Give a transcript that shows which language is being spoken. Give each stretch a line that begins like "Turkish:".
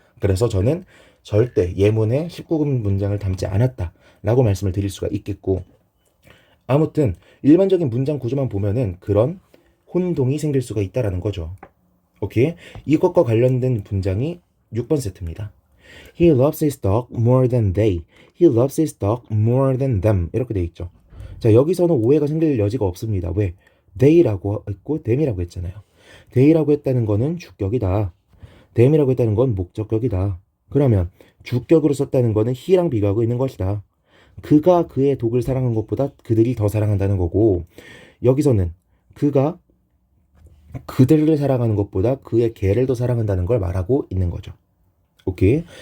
Korean: 그래서 저는 절대 예문에 19금 문장을 담지 않았다 라고 말씀을 드릴 수가 있겠고, 아무튼 일반적인 문장 구조만 보면은 그런 혼동이 생길 수가 있다라는 거죠. 오케이? 이것과 관련된 문장이 6번 세트입니다.
English: He loves his dog more than they. He loves his dog more than them.
Korean: 이렇게 돼 있죠. 자, 여기서는 오해가 생길 여지가 없습니다. 왜? they라고 했고 them이라고 했잖아요. they라고 했다는 거는 주격이다. them이라고 했다는 건 목적격이다. 그러면 주격으로 썼다는 거는 he랑 비교하고 있는 것이다. 그가 그의 독을 사랑한 것보다 그들이 더 사랑한다는 거고, 여기서는 그가 그들을 사랑하는 것보다 그의 개를 더 사랑한다는 걸 말하고 있는 거죠. 오케이.